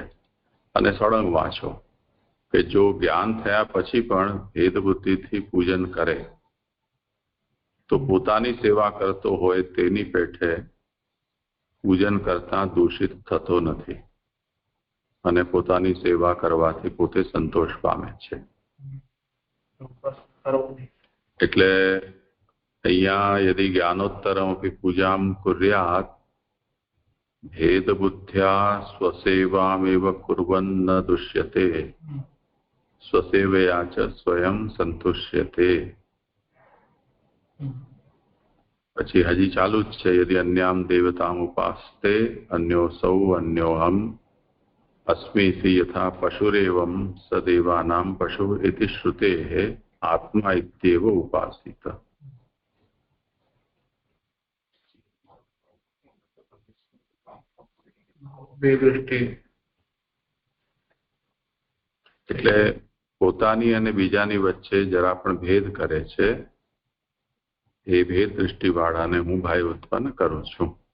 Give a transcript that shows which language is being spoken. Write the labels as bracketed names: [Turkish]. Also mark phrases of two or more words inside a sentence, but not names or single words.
[Gujarati] અને સળંગ વાંચો કે જો જ્ઞાન થયા પછી પણ ભેદ બુદ્ધિથી પૂજન કરે તો પોતાની સેવા કરતો હોય તેની પેઠે પૂજન કરતા દૂષિત થતો નથી અને પોતાની સેવા કરવાથી પોતે સંતોષ પામે છે. એટલે અહીંયા [Sanskrit] यदि ज्ञानोत्तरम् अपि पूजाम् कुर्यात् भेद बुद्ध्या स्वसेवामेव कुर्वन् न दुष्यते स्वसेवया च स्वयं संतुष्यते। [Gujarati] પછી હજી ચાલુ જ છે, [Sanskrit] यदि अन्याम् देवताम् उपास्ते अन्योऽसौ अन्योऽहम् अस्मीति यथा पशुरेवं सदेवानां पशु इति श्रुतेः आत्मा इत्येव उपासित। [Gujarati] બે દૃષ્ટિ એટલે પોતાની અને બીજાની વચ્ચે જરા પણ ભેદ કરે છે, એ ભેદ દૃષ્ટિવાળાને હું ભાઈ ઉત્પન્ન કરું છું.